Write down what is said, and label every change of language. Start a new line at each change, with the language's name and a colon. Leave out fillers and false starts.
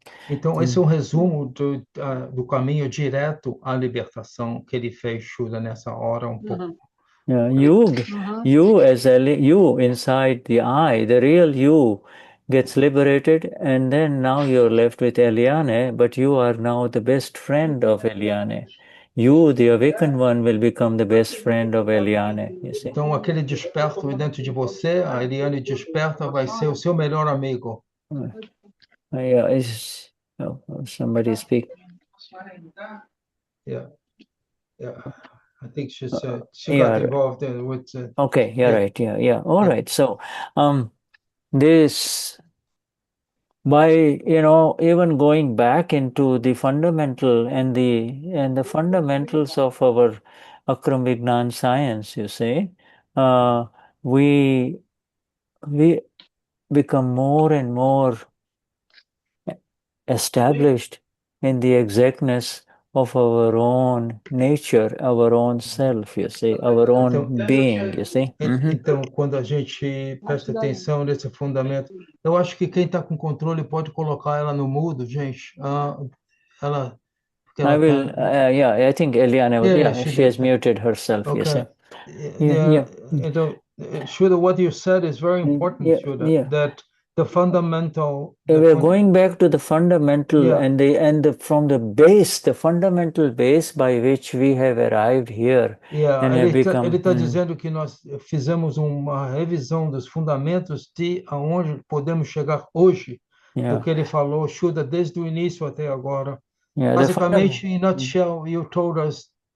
Portuguese: Então, esse é resumo do caminho direto à libertação que ele fez, Shuddha, nessa hora pouco.
English: Yeah, you as you inside the I, the real you gets liberated, and then now you're left with Eliane, but you are now the best friend of Eliane. You, the awakened one, will become the best friend of Eliane, you see.
Portuguese: Então, aquele desperto dentro de você, a Eliane desperta, vai ser o seu melhor amigo.
English: Yeah, somebody speak. Yeah. I think she got involved with. Okay, right. Yeah. All right. So, this, by even going back into the fundamental and the fundamentals of our Akram Vignan science, you see, we become more and more established in the exactness of our own nature, our own self, you see, our own being, you see.
Portuguese: Então, quando a gente presta atenção nesse fundamento, eu acho que quem está com controle pode colocar ela no mudo, gente.
English: I think Eliane, she has muted herself, you see.
Portuguese: Então,
English: Shuddha, what you said is very important, Shuddha, that the fundamental. We're going back to the fundamental and from the base, the fundamental base by which we have arrived here. And
Portuguese: ele está dizendo que nós fizemos uma revisão dos fundamentos de aonde podemos chegar hoje. Do que ele falou, Shuddha, desde o início até agora. Basicamente,
English: in a nutshell, you told us